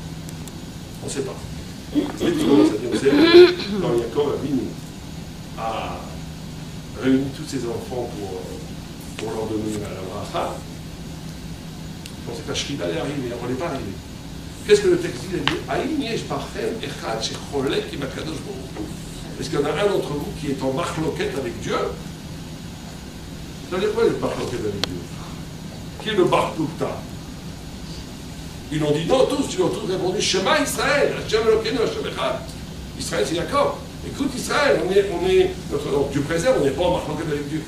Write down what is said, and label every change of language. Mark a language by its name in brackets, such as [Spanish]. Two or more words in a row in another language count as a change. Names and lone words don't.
[French] On ne sait pas. Quand Yaakov Avinu a réuni tous ses enfants pour leur donner la bracha, on pensait que la Shrida allait arriver, on n'est pas arrivé. Qu'est-ce que le texte dit? Il dit [Hebrew] אם יש בכם אחד שחולק עם הקדוש ברוך הוא. [French] Est-ce qu'il y en a un d'entre vous qui est en marloquette avec Dieu? Ça veut dire quoi, être marloquette avec Dieu? Qui est le [Hebrew] בר פלוגתא? [French] Ils l'ont dit non, ils ont tous répondu [Hebrew] שמע ישראל השם אלוקינו השם אחד. [French] Israël, c'est Jacob. Écoute Israël, donc Dieu préserve, on n'est pas en marloquette avec Dieu.